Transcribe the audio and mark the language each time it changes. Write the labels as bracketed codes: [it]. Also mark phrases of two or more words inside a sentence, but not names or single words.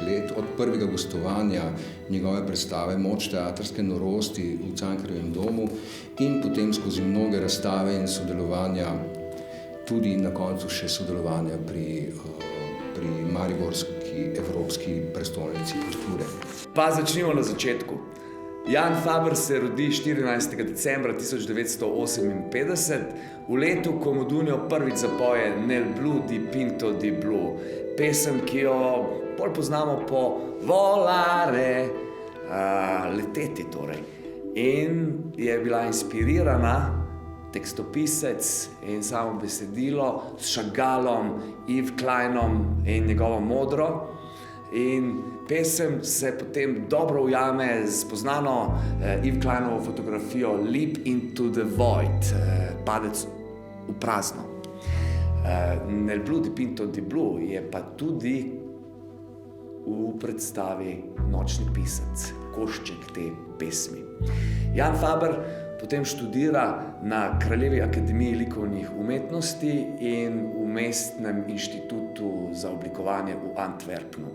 [sl] let, od prvega gostovanja njegove predstave Moč teatrske norosti v Cankarjevem domu in potem skozi mnoge razstave in sodelovanja, tudi na koncu še sodelovanja pri Mariborski evropski prestolnici kulture. Pa začnimo na začetku. Jan Faber se rodi 14. decembra 1958, v letu, ko mu Dunjo prvič zapoje Nel blu di pinto di blu, pesem, ki jo bolj poznamo po volare, leteti torej. In je bila inspirirana tekstopisec in samo besedilo s Chagallom, Yves Kleinom in njegovo Modro. In pesem se potem dobro ujame z poznano Yves Kleinovo fotografijo Leap into the void, padec v prazno. Nel blu di pinto di blu je pa tudi v predstavi Nočni pisec, košček te pesmi. Jan Faber potem študira na Kraljevi akademiji likovnih umetnosti in v Mestnem inštitutu za oblikovanje v Antwerpnu.